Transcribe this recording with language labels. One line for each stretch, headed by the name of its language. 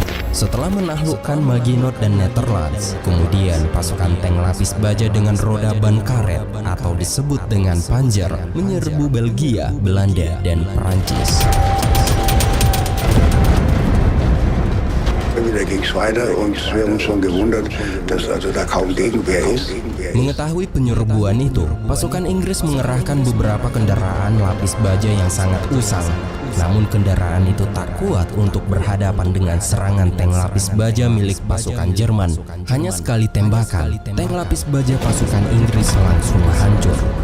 Indonesian: Setelah menaklukkan Maginot dan Netherlands, kemudian pasukan tank lapis baja dengan roda ban karet atau disebut dengan Panzer menyerbu Belgia, Belanda, dan Perancis.
German: Wieder ging es weiter und wir haben uns schon gewundert, dass also da kaum Gegenwehr ist.
Indonesian: Mengetahui penyerbuan itu, pasukan Inggris mengerahkan beberapa kendaraan lapis baja yang sangat usang. Namun kendaraan itu tak kuat untuk berhadapan dengan serangan tank lapis baja milik pasukan Jerman. Hanya sekali tembakan, tank lapis baja pasukan Inggris langsung hancur.